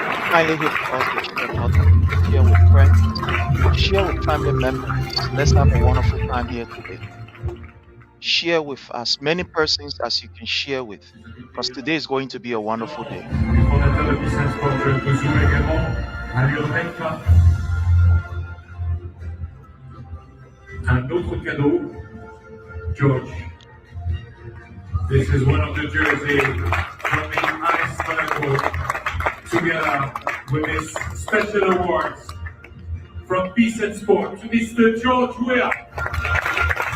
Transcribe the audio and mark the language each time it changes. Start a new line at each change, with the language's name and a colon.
English: Kindly hit pause the share button, share with friends, share with family members. Let's have a wonderful time here today. Share with as many persons as you can share with, because today is going to be a wonderful day.
French: Le fondateur de Peace and Sport, Joel Bouzou, également à lui remettre un autre cadeau.
English: George, this is one of the jerseys from the Ice Monaco, together with this special awards from Peace and Sport to Mr. George Weah.